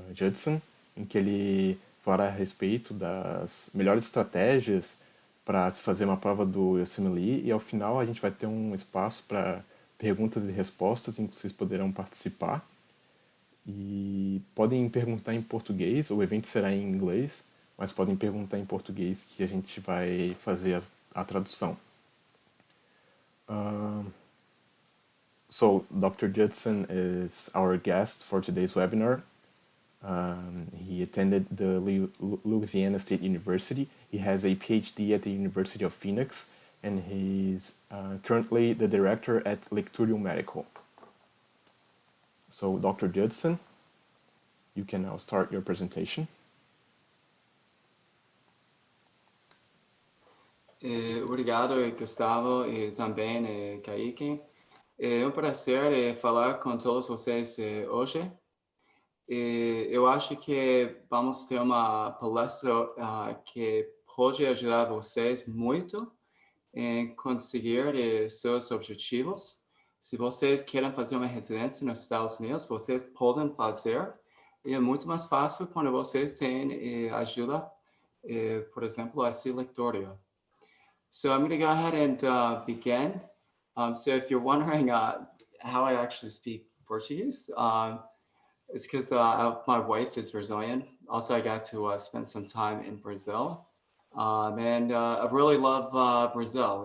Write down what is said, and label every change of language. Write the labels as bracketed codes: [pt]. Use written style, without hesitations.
[pt] Judson, em que ele falará a respeito das melhores estratégias para se fazer uma prova do USMLE, e ao final a gente vai ter um espaço para perguntas e respostas em que vocês poderão participar. E podem perguntar em português, o evento será em inglês, mas podem perguntar em português que a gente vai fazer a tradução. [en] So, Dr. Judson is our guest for today's webinar. He attended the Louisiana State University. He has a PhD at the University of Phoenix, and he's currently the director at Littorio Medical. So, Dr. Judson, you can now start your presentation. [pt] Obrigado, Gustavo, e também Kaique. É prazer falar com todos vocês hoje. Eu acho que vamos ter uma palestra que pode ajudar vocês muito em conseguir seus objetivos. Se vocês querem fazer uma residência nos Estados Unidos, vocês podem fazer. E é muito mais fácil quando vocês têm ajuda, por exemplo, esse Lactorio. [en] So I'm going to go ahead and begin. So if you're wondering how I actually speak Portuguese, it's because my wife is Brazilian. Also, I got to spend some time in Brazil. And I really love Brazil.